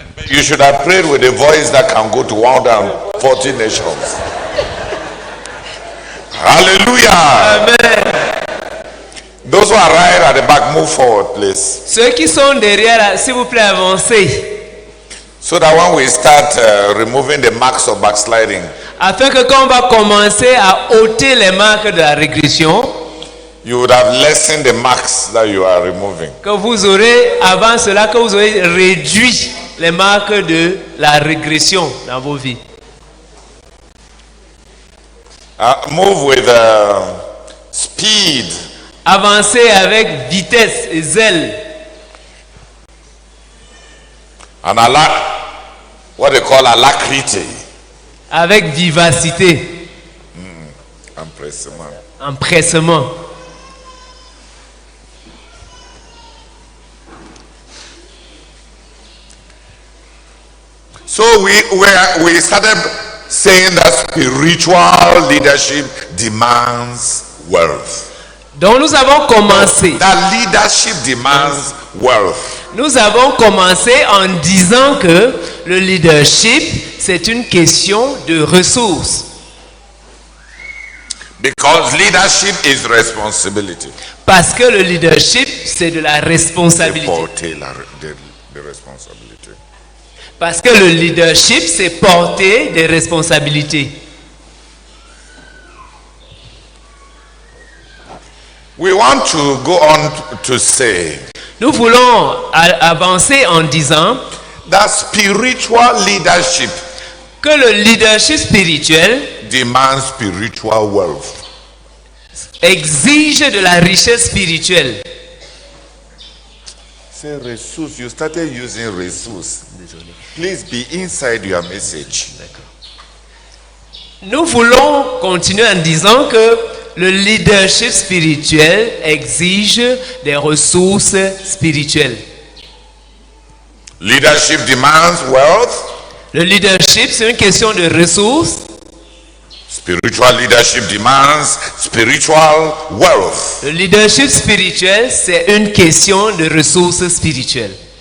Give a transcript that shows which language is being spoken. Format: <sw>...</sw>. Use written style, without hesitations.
<en>You should have prayed with a voice that can go to 140 nations. Hallelujah. Amen. Those who are right at the back, move forward, please.</en> <fr>Ceux qui sont derrière, s'il vous plaît, avancez.</fr> <en>So that when we start removing the marks of backsliding,</en> <fr>Afin que quand on va commencer à ôter les marques de la régression,</fr> <en>you would have lessened the marks that you are removing.</en> <fr>que vous aurez, avant cela, que vous aurez réduit les marques de la régression dans vos vies.</fr> <en>Move with speed.</en> <fr>Avancez avec vitesse et zèle.</fr> <en>And what they call alacrity.</en> <fr>Avec vivacité. Empressement. Empressement.</fr> <en>So we started saying that spiritual leadership demands wealth.</en> <fr>Donc nous avons commencé.</fr> <en>That leadership demands wealth.</en> <fr>Nous avons commencé en disant que le leadership, c'est une question de ressources.</fr> <en>Because leadership is responsibility.</en> <fr>Parce que le leadership, c'est de la responsabilité.</fr> <en>Porter the responsibility.</en> <fr>Parce que le leadership, c'est porter des responsabilités.</fr> <en>We want to go on to say</en> <fr>Nous voulons avancer en disant</fr> <en>that spiritual leadership</en> <fr>que le leadership spirituel</fr> <en>demands spiritual wealth.</en> <fr>Exige de la richesse spirituelle.</fr> <en>Say resource. You started using resource. Please be inside your message.</en> <fr>Nous voulons continuer en disant que le leadership spirituel exige des ressources spirituelles.</fr> <en>Leadership demands wealth.</en> <fr>Le leadership, c'est une question de ressources.</fr> <en>Spiritual leadership demands spiritual wealth.</en> <fr>Le leadership spirituel, c'est une question de ressources spirituelles.</fr>